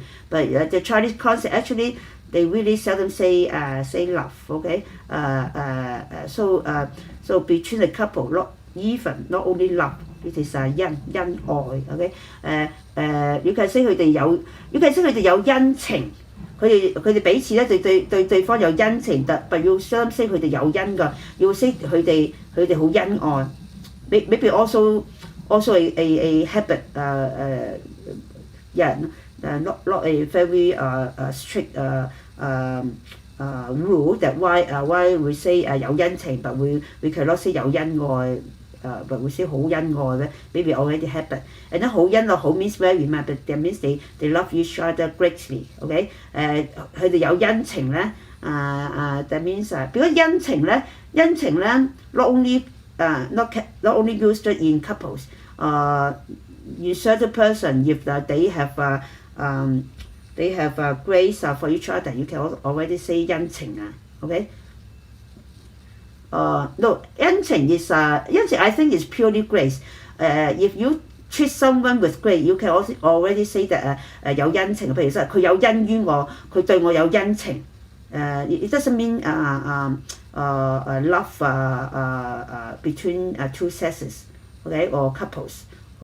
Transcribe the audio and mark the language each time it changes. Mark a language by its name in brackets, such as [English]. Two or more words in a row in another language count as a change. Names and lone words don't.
[English] But the Chinese concept, actually, they really seldom say love, okay. So between the couple, not only love, it is 恩愛 ，okay. You can say [Cantonese] 佢哋有恩情佢哋彼此咧對方有恩情，但要相識佢哋有恩㗎，要識佢哋好恩愛。 [English] Maybe also a habit yeah not a very strict rule that why we say [Cantonese] 有恩情 [English] but we cannot say [Cantonese] 有恩愛。 [English] but we say [Cantonese] 好恩愛咧 [English] maybe already habit and then [Cantonese] 好恩愛好 [English] means very much but that means they love each other greatly okay [Cantonese] 佢哋有恩情咧 [English] that means [Cantonese] 如果恩情咧 [English] not only used in couples in certain person if they have grace for each other you can already say 恩情okay no, 恩情 is 恩情 I think is purely grace. If you treat someone with grace, you can also already say that [Cantonese] 有恩情。譬如說佢有恩於我，佢對我有恩情。 [English] It doesn't mean love between two sexes, okay, or couples.